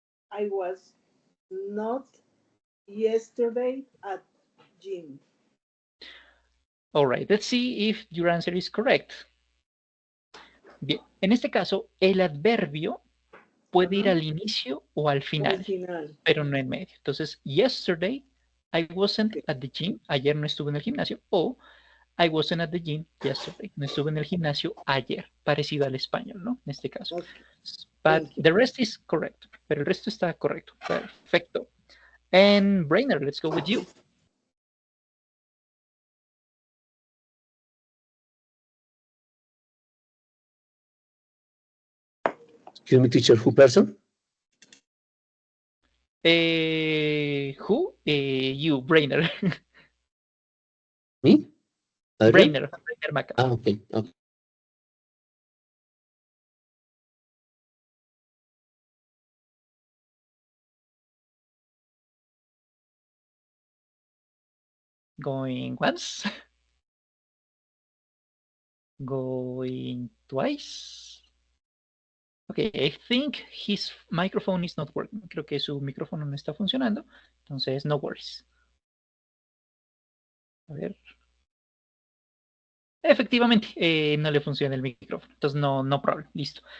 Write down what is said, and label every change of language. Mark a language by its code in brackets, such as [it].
[en] I was not yesterday at gym. All right, let's see if your answer is correct. [es] Bien, en este caso, el adverbio puede ir al inicio o al final, pero no en medio. Entonces, [en] yesterday, I wasn't at the gym. [es] Ayer no estuve en el gimnasio. O [en] I wasn't at the gym yesterday. [es] No estuve en el gimnasio ayer. Parecido al español, ¿no? En este caso. [en] Okay. But the rest is correct. [es] Pero el resto está correcto. Perfecto. [en] And Brainer, let's go with you. Excuse me, teacher, who person? Who? You, Brainer. Me? Brainer Maca. Okay. Going once. Going twice. Okay, I think his microphone is not working. [es] Creo que su micrófono no está funcionando. Entonces, [en] no worries. [es] A ver. Efectivamente, no le funciona el micrófono. Entonces, [en] no problem. [es] Listo.